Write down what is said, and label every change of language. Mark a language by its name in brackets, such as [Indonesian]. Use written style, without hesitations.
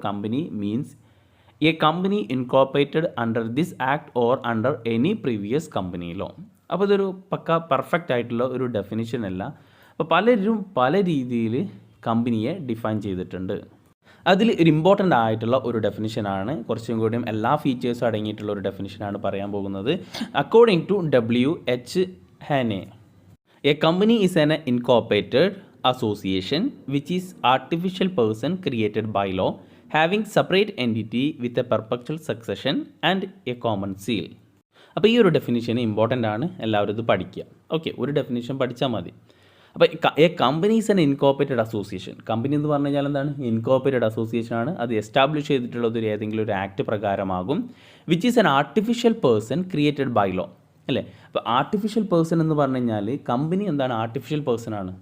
[English] Company means a company incorporated under this act or under any previous company law. [Malayalam] അപ്പോൾ ഇതൊരു പക്ക perfect ആയിട്ടുള്ള ഒരു definition അല്ല. അപ്പോൾ പലരും പല രീതിയിൽ കമ്പനിയെ ഡിഫൈൻ ചെയ്തിട്ടുണ്ട്. അതിൽ ഒരു ഇമ്പോർട്ടൻ്റ് ആയിട്ടുള്ള ഒരു ഡെഫിനിഷനാണ്, കുറച്ചും കൂടിയും എല്ലാ ഫീച്ചേഴ്സും അടങ്ങിയിട്ടുള്ള ഒരു ഡെഫിനിഷനാണ് പറയാൻ പോകുന്നത്. [English] According to W.H. Haney, a company is an incorporated association which is artificial person created by law having separate entity with a perpetual succession and a common seal. [Malayalam] അപ്പോൾ ഈ ഒരു ഡെഫിനിഷൻ ഇമ്പോർട്ടൻ്റ് ആണ്, എല്ലാവരും ഇത് പഠിക്കുക. ഓക്കെ, ഒരു definition പഠിച്ചാൽ മതി. അപ്പോൾ [English] A company is an incorporated association. [Malayalam] Company എന്ന് പറഞ്ഞു കഴിഞ്ഞാൽ എന്താണ്? ഇൻകോർപ്പറേറ്റഡ് അസോസിയേഷൻ ആണ്. അത് എസ്റ്റാബ്ലിഷ് ചെയ്തിട്ടുള്ളത് ഏതെങ്കിലും ഒരു act പ്രകാരമാകും. [English] which is an artificial person created by law, [Malayalam] അല്ലേ? അപ്പോൾ ആർട്ടിഫിഷ്യൽ പേഴ്സൺ എന്ന് പറഞ്ഞു കഴിഞ്ഞാൽ കമ്പനി എന്താണ്? ആർട്ടിഫിഷ്യൽ പേഴ്സൺ ആണ്.